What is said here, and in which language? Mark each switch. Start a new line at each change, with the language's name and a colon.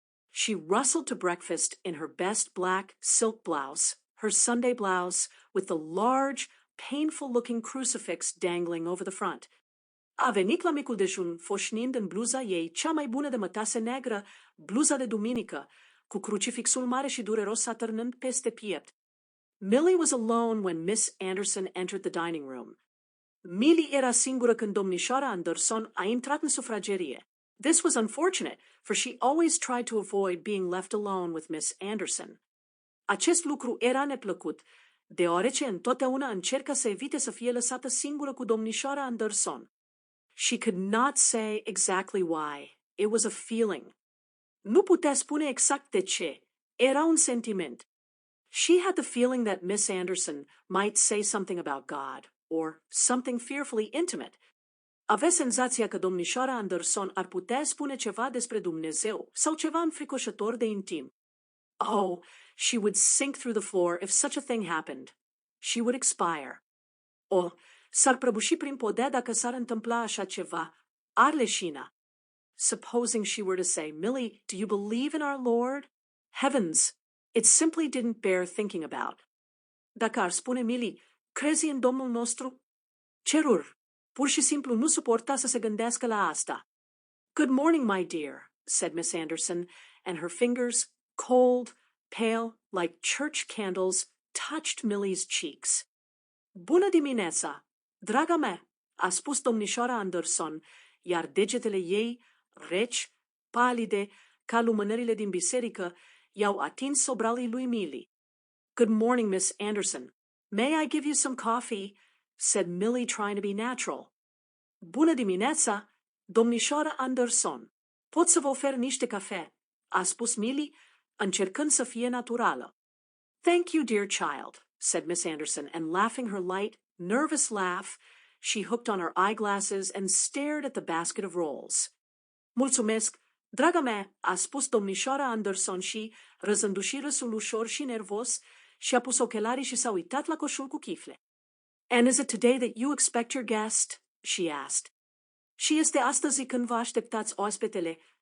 English: She rustled to breakfast in her best black silk blouse, her Sunday blouse, with the large, painful-looking crucifix dangling over the front.
Romanian: A venit la micul dejun foșnind în bluza ei cea mai bună de mătase neagră, bluza de duminică, cu crucifixul mare și dureros atârnând peste piept.
English: Millie was alone when Miss Anderson entered the dining room.
Romanian: Millie era singură când domnișoara Anderson a intrat în sufragerie.
English: This was unfortunate, for she always tried to avoid being left alone with Miss Anderson.
Romanian: Acest lucru era neplăcut, deoarece întotdeauna încerca să evite să fie lăsată singură cu domnișoara Anderson.
English: She could not say exactly why. It was a feeling.
Romanian: Nu putea spune exact de ce. Era un sentiment.
English: She had the feeling that Miss Anderson might say something about God, or something fearfully intimate.
Romanian: Avea senzația că domnișoara Anderson ar putea spune ceva despre Dumnezeu sau ceva înfricoșător de intim.
English: Oh, she would sink through the floor if such a thing happened. She would expire.
Romanian: Oh, s-ar prăbuși prin podea dacă s-ar întâmpla așa ceva. Ar leșina.
English: Supposing she were to say, Millie, do you believe in our Lord? Heavens, it simply didn't bear thinking about.
Romanian: Dacă ar spune Millie, crezi în Domnul nostru? Cerul, pur și simplu nu suporta să se gândească la asta.
English: Good morning, my dear, said Miss Anderson, and her fingers, cold, pale, like church candles, touched Millie's cheeks.
Romanian: Bună dimineața, draga mea, a spus domnișoara Anderson, iar degetele ei, reci, palide, ca lumânările din biserică, i-au atins sobralii lui Millie.
English: Good morning, Miss Anderson. May I give you some coffee? Said Millie, trying to be natural.
Romanian: Bună dimineața, domnișoara Anderson. Pot să vă ofer niște cafea, a spus Millie, încercând să fie naturală.
English: Thank you, dear child, said Miss Anderson, and laughing her light, nervous laugh, she hooked on her eyeglasses and stared at the basket of rolls.
Romanian: Mulțumesc, draga mea, a spus domnișoara Anderson și, răzându-și râsul ușor și nervos, și-a pus ochelarii și s-a uitat la coșul cu chifle.
English: And is it today that you expect your guest? She asked.
Romanian: Și este astăzi când vă așteptați oaspetele?